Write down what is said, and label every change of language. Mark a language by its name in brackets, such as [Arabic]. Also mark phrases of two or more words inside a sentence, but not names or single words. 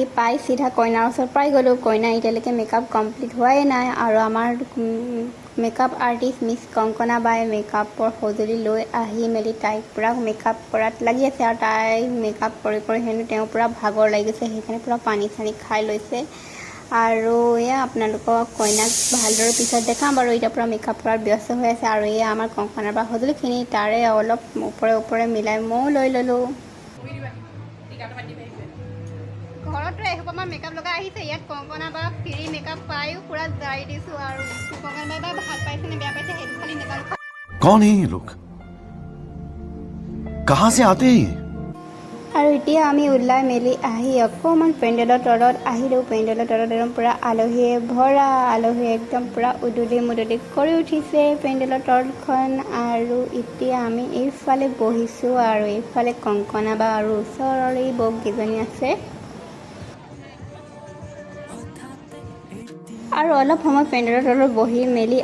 [Assamese] পাই চিধা কইনাৰ ওচৰত পাই গ'লোঁ কইনা এতিয়ালৈকে [English] makeup complete [Assamese] হোৱাই নাই আৰু আমাৰ [English] makeup artist [Assamese] মিছ কংকনা বাই মেকআপৰ সঁজুলি লৈ আহি মেলি তাইক পূৰা মেকআপ কৰাত লাগি আছে আৰু তাই মেকআপ কৰি হেনো তেওঁ পূৰা ভাগৰ লাগি গৈছে সেইকাৰণে পূৰা পানী চানী খাই লৈছে আৰু এয়া আপোনালোকক কইনাক ভালদৰে পিছত দেখাম বাৰু এতিয়া পূৰা মেকআপ কৰাত ব্যস্ত হৈ আছে আৰু এয়া আমাৰ কংকনাৰ বা সঁজুলিখিনি তাৰে অলপ ওপৰে মিলাই ময়ো লৈ ল'লোঁ ঘৰতো এসোপামান মেকআপ লগাই আহিছে ইয়াত কংকনা বা [English] free makeup [Assamese] পায়ো পূৰা জাৰি দিছোঁ আৰু কংকনা বা ভাল পাইছে নে বেয়া পাইছে সেইটো খালি নেজানো [Hindi] कौन है ये लोग कहाँ से आते हैं [Assamese] আৰু এতিয়া আমি ওলাই মেলি আহি অকণমান পেণ্ডেলৰ তলত আহিলোঁ পেণ্ডেলৰ তলত একদম পূৰা আলহীয়ে ভৰা আলহী একদম পূৰা উদুলি মুদুলি কৰি উঠিছে পেণ্ডেলৰ তলখন আৰু এতিয়া আমি এইফালে বহিছোঁ আৰু এইফালে কংকনা বা আৰু ওচৰৰে বৌকেইজনী আছে আৰু অলপ সময় পেণ্ডেলৰ তলত বহি মেলি